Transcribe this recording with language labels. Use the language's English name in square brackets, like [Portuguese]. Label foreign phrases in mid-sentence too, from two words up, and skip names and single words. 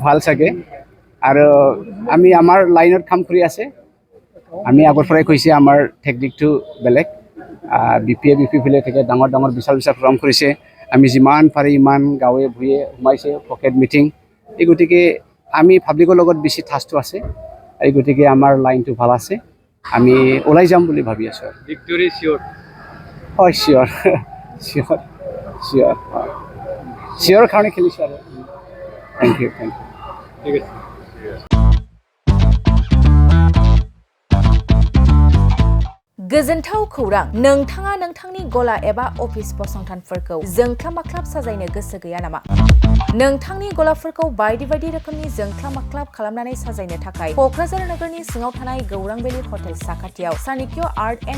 [Assamese] ভাল চাগে আৰু আমি আমাৰ লাইনত কাম কৰি আছে আমি আগৰ পৰাই কৈছে আমাৰ টেকনিকটো বেলেগ বিপি ফিলে থাকে ডাঙৰ ডাঙৰ বিশাল প্ৰগ্ৰাম কৰিছে আমি যিমান পাৰি ইমান গাঁৱে ভূঞে সোমাইছে [English] pocket meeting [Assamese] এই গতিকে আমি পাব্লিকৰ লগত বেছি ঠাচটো আছে এই গতিকে আমাৰ লাইনটো ভাল আছে আমি ওলাই যাম বুলি ভাবি আছো [English] victory cheer হয় cheer cheer cheer cheer [Assamese] কাৰণে খেলিছোঁ আৰু [English] thank you [Assamese] ঠিক আছে [Bodo] गोजोनथाव खौरां नोंथाङा नोंथांनि गला एबा अफिस फसंथानफोरखौ जोंख्लाब माख्लाब साजायनो गोसो गैया नामा नोंथांनि गलाफोरखौ बायदि बायदि रोखोमनि जोंख्लाब माख्लाब खालामनानै साजायनो थाखाय क'क्राझार नोगोरनि सिङाव थानाय गौरां भेलि हटेल साखाथियाव चाणक्य आर्ट एन्ड